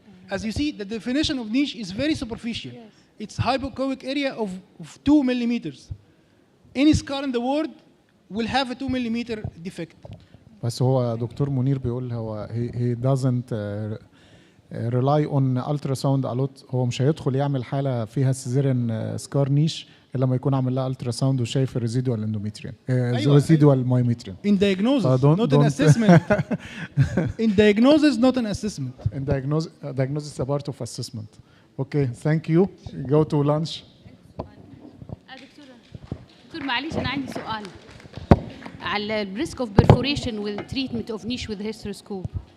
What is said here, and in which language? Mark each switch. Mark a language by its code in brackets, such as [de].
[en] As you see, the definition of niche is very superficial. Yes. It's hypoechoic area of 2 millimeters. Any scar in the world will have a 2 millimeter defect. [ar] بس هو دكتور منير بيقول هو [en] he doesn't rely on ultrasound a lot. [ar] هو مش هيدخل يعمل حالة فيها [en] caesarean scar niche [ar] إلا لما يكون عامل لها التراساوند وشايف [en] الريزيدوال اندوميتريوم الريزيدوال myometrium. In diagnosis, not an assessment. In diagnosis, not an assessment. In diagnosis is a part of assessment. Okay, thank you. Go to lunch. [ar] دكتور معلش أنا عندي سؤال على [en] risk of perforation with treatment of niche with hysteroscope.